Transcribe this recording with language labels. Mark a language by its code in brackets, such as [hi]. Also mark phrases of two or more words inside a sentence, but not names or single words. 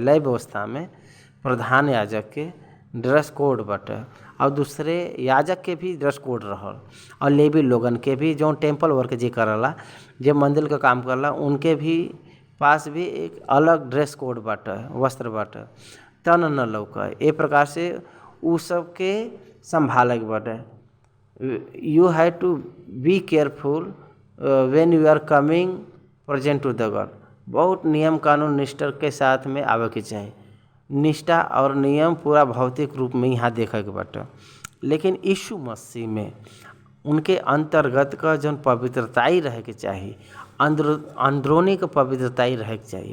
[bho] लय व्यवस्था में प्रधान याजक के [en] dress code [bho] बाटे और दूसरे याजक के भी [en] dress code [bho] रहल, और लेवी लोगन के भी जो [en] temple work [bho] जे करला, जे मंदिर का काम करला, उनके भी पास भी एक अलग [en] dress code [bho] बाटे, वस्त्र बाटे, तन न लौका। ए प्रकार से उ सब के संभाले के बाटे। [en] You have to be careful when you are coming present to the God. [bho] बहुत नियम कानून निष्ठा के साथ में आवे के चाहिए। निष्ठा और नियम पूरा भौतिक रूप में यहाँ देखे के बाटे, लेकिन यीशु मसीह में उनके अंतर्गत का जौन पवित्रताई रहे के चाहिए, अंदरूनी के पवित्रताई रहे के चाहिए।